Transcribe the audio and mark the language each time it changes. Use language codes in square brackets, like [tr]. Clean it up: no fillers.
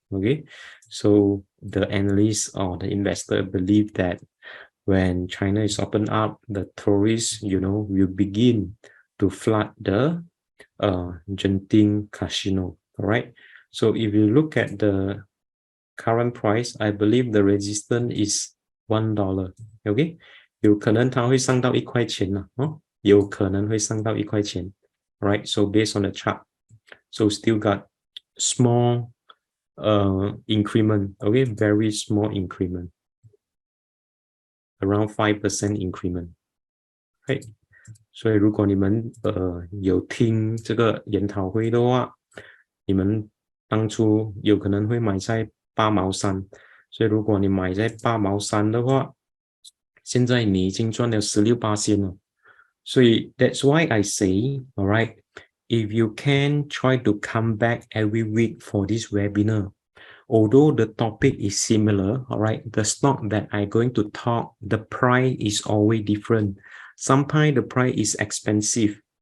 [en] Okay, so the analysts or the investor believe that when China is open up, the tourists, will begin to flood the Genting casino. All right. So if you look at the current price, I believe the resistance is $1. [zh] Okay， 有可能它会上到1块钱了有可能会上到1块钱 right? [en] So based on the chart, so still got small increment, okay, very small increment, around 5% increment, right? [zh] 所以如果你们有听这个研讨会的话，你们当初有可能会买在8毛3，所以如果你买在8毛3的话，现在你已经赚了16%了。 [en] So that's why I say, all right, if you can try to come back every week for this webinar, although the topic is similar, all right, the stock that I'm going to talk, the price is always different. Sometimes the price is expensive,